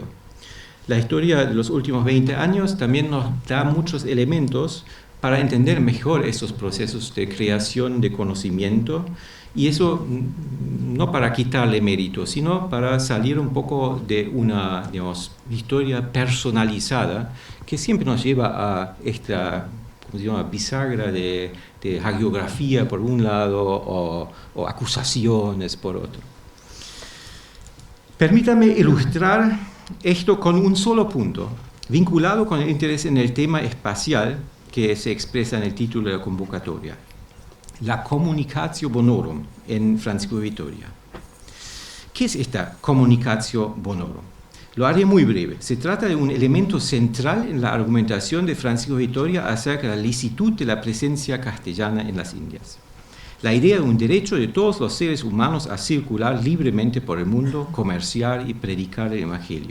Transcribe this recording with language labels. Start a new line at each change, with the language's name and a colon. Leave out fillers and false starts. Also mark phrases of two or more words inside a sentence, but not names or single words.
Spanish: La historia de los últimos 20 años también nos da muchos elementos para entender mejor estos procesos de creación de conocimiento, y eso no para quitarle mérito, sino para salir un poco de una, digamos, historia personalizada que siempre nos lleva a esta, ¿cómo se llama?, bisagra de hagiografía por un lado o acusaciones por otro. Permítame ilustrar esto con un solo punto. vinculado con el interés en el tema espacial que se expresa en el título de la convocatoria, la
Latin: communicatio bonorum
Spanish: en Francisco de Vitoria. ¿Qué es esta
Latin: communicatio bonorum?
Spanish: Lo haré muy breve. Se trata de un elemento central en la argumentación de Francisco de Vitoria acerca de la licitud de la presencia castellana en las Indias. La idea de un derecho de todos los seres humanos a circular libremente por el mundo, comerciar y predicar el Evangelio.